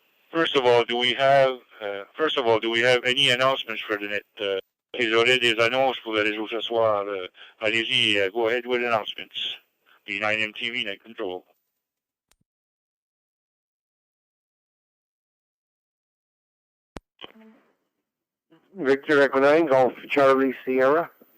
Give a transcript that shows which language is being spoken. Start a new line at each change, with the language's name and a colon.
English: First of all, do we have any announcements for the net?
French: Vous aurez des annonces pour le réseau ce soir. Allez-y,
English: go ahead with announcements. V9MTV Net Control. Victor Echo 9, Golf Charlie Sierra.